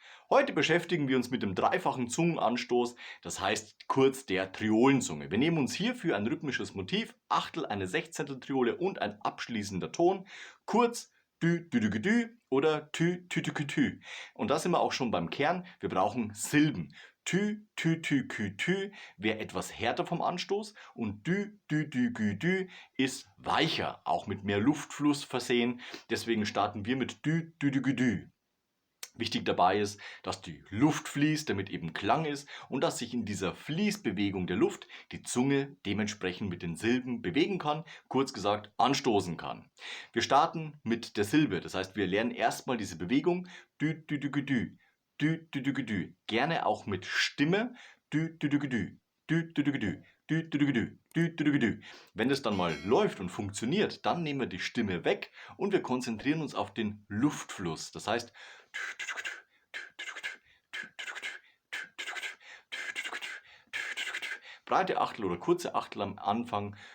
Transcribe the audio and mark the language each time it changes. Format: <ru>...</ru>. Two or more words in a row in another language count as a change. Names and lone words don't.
<de>Heute beschäftigen wir uns mit dem dreifachen Zungenanstoß, das heißt kurz der Triolenzunge. Wir nehmen uns hierfür ein rhythmisches Motiv, Achtel, eine Sechzehnteltriole und ein abschließender Ton, kurz dü dü dü dü dü oder tü tü tü tü tü. Und da sind wir auch schon beim Kern, wir brauchen Silben. Tü tü tü kü tü wäre etwas härter vom Anstoß und dü dü dü gü dü ist weicher, auch mit mehr Luftfluss versehen. Deswegen starten wir mit dü dü dü gü dü. Wichtig dabei ist, dass die Luft fließt, damit eben Klang ist und dass sich in dieser Fließbewegung der Luft die Zunge dementsprechend mit den Silben bewegen kann, kurz gesagt anstoßen kann. Wir starten mit der Silbe, das heißt wir lernen erstmal diese Bewegung dü dü dü gü dü, dü dü dü gü dü, gerne auch mit Stimme dü dü dü gü dü, dü dü dü gü dü. Dü, dü, dü, dü, dü, dü, dü, dü. Wenn es dann mal läuft und funktioniert, dann nehmen wir die Stimme weg und wir konzentrieren uns auf den Luftfluss. Das heißt, breite Achtel oder kurze Achtel am Anfang.</de>